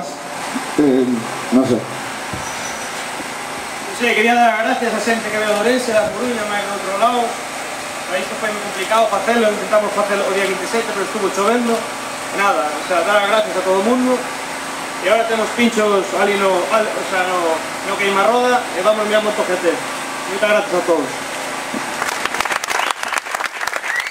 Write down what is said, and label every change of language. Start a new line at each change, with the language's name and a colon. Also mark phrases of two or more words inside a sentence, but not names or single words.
Spanish: No sé. Sí, quería dar las gracias
Galician: a xente que veo de Ourense, da Coruña, máis do outro lado. Para isto foi moi complicado facelo, intentamos facelo o día 27, pero estuvo chovendo. E nada, o sea, dar as gracias a todo o mundo. E agora temos pinchos ali no queimarroda e vamos mirando o toquete. Moitas gracias a todos.